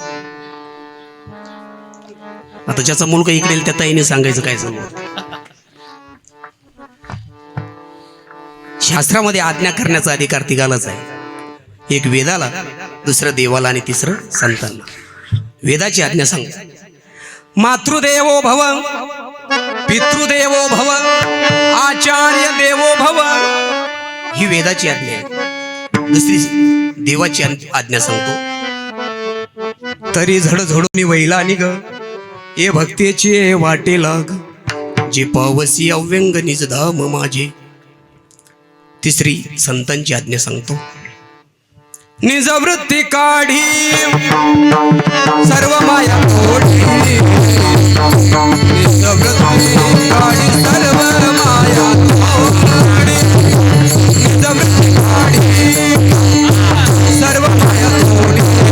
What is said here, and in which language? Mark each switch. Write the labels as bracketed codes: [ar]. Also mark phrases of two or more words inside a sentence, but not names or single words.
[mr] आता ज्याचा मुलगा इकडे येईल त्या ताईने सांगायचं काय झालं. शास्त्रामध्ये आज्ञा करण्याचा अधिकार तिघालाच आहे. एक वेदाला, दुसरं देवाला आणि तिसरं संतांना. वेदाची आज्ञा सांगते, [sa] मातृदेवो भव, पितृदेवो भव, आचार्य देवो भव. [mr] ही वेदाची आज्ञा आहे. दुसरी देवाची आज्ञा सांगतो, तरी झडझडून वैला निघ ये भक्तीचे वाटे लाग, जे पावसी अव्यंग निज धाम माझे. तिसरी संतांची आज्ञा सांगतो, निजवृत्ती काढी सर्व माया ओढी निजवृत्ती काढी सर्व माया ओढी निजवृत्ती काढी सर्व माया ओढी